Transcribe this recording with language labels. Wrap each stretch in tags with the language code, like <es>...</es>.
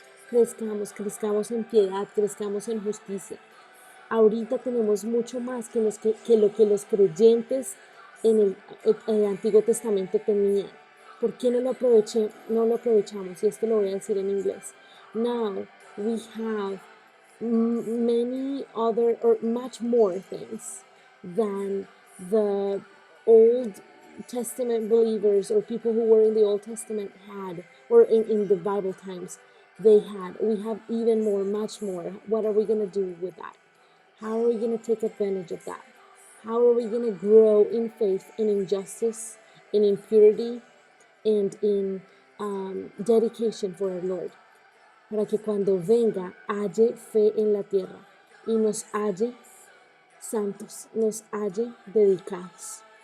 <es>Crezcamos en piedad, crezcamos en justicia. Ahorita tenemos mucho más que lo que los creyentes en el Antiguo Testamento tenían. ¿Por qué no lo aprovechamos? Y esto lo voy a decir en inglés.</es> <en>Now we have many other or much more things than the Old Testament believers or people who were in the Old Testament had, or in the Bible times they had. We have even more, much more. What are we going to do with that? How are we going to take advantage of that? How are we going to grow in faith and in justice and in purity and in dedication for our Lord?</en> <es>Para que cuando venga halle fe en la tierra y nos halle santos, nos halle dedicados.</es>